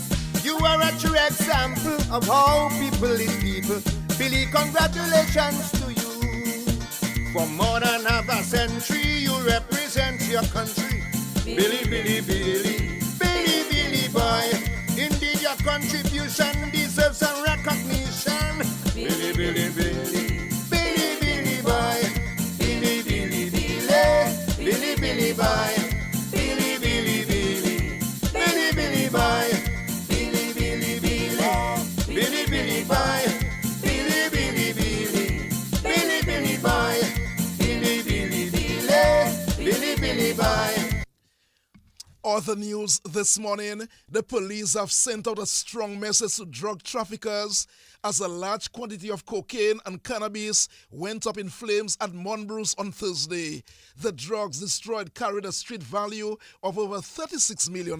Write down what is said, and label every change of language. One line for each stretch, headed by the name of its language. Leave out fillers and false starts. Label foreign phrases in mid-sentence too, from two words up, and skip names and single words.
English: You are a true example of how people lead people. Billy, congratulations to you. For more than half a century, you represent your country. Billy, Billy, Billy, Billy, Billy boy. Indeed, your contribution deserves some recognition. Billy, Billy, Billy, Billy, Billy boy. Billy, Billy, Billy, Billy, Billy boy. Billy, Billy, Billy, Billy, Billy boy. Billy boy, Billy, Billy, Billy, Billy, Billy boy, Billy, Billy, Billy, Billy, Billy boy. Other news this morning, the police have sent out a strong message to drug traffickers as a large quantity of cocaine and cannabis went up in flames at Monbrose on Thursday. The drugs destroyed carried a street value of over $36 million.